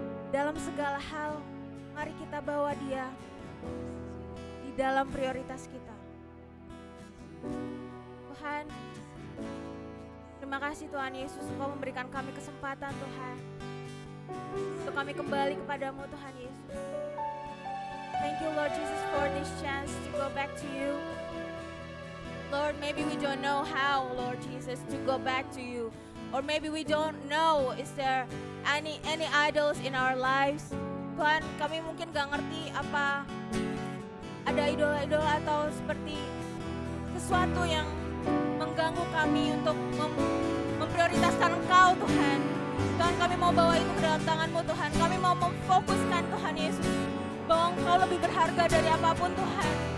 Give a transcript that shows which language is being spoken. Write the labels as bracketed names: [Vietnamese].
[Indonesian] Dalam segala hal, mari kita bawa Dia di dalam prioritas kita. Tuhan, terima kasih Tuhan Yesus, Engkau memberikan kami kesempatan Tuhan untuk kami kembali kepadamu Tuhan Yesus. [English] Thank you Lord Jesus for this chance to go back to you. Lord, maybe we don't know how, Lord Jesus, to go back to you. Or maybe we don't know, is there any idols in our lives? [Indonesian] Tuhan, kami mungkin gak ngerti apa ada idola-idola atau seperti sesuatu yang mengganggu kami untuk memprioritaskan Engkau Tuhan. Tuhan, kami mau bawa itu ke dalam tangan-Mu Tuhan. Kami mau memfokuskan Tuhan Yesus bahwa Engkau lebih berharga dari apapun Tuhan.